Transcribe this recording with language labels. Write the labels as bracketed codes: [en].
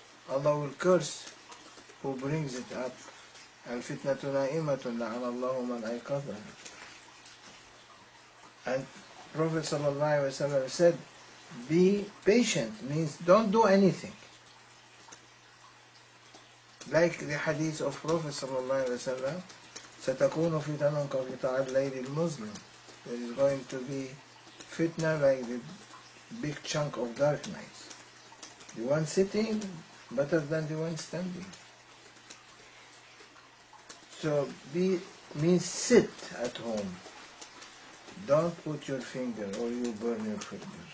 [en] Allah will curse who brings it up. [ar] Al-fitnatu na'imatun la'ana Allahu man ayqadhaha. [en] And Prophet ﷺ said, be patient, means don't do anything. Like the hadith of Prophet ﷺ, [ar] سَتَكُونُ فِتَنٌ كَقِطَعِ اللَّيْلِ الْمُظْلِمِ. [en] There is going to be fitna like the big chunk of dark nights. The one sitting better than the one standing. So means sit at home. Don't put your finger or you burn your finger.